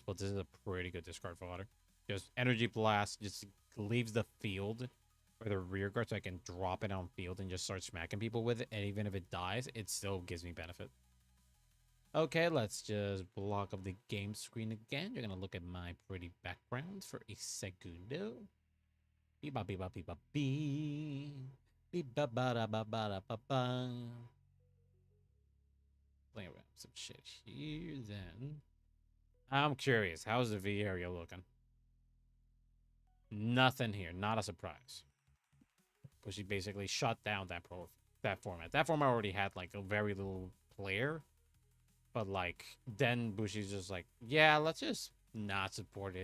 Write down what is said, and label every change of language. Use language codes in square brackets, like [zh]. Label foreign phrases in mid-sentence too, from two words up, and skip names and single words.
[en] But this is a pretty good discard fodder. Just Energy Blast just leaves the field for the Rearguard, so I can drop it on field and just start smacking people with it. And even if it dies, it still gives me benefit. Okay, let's just block up the game screen again. You're gonna look at my pretty background for a segundo. Beep-ba, beep-ba, beep-ba, beep. Beep-ba-ba-da-ba-ba-da-ba-ba. Playing around some shit here, then. I'm curious. How's the V area looking? Nothing here. Not a surprise. But she basically shut down that format. That format already had, like, a very little player. But, like, then Bushi's just like, yeah, let's just not support it.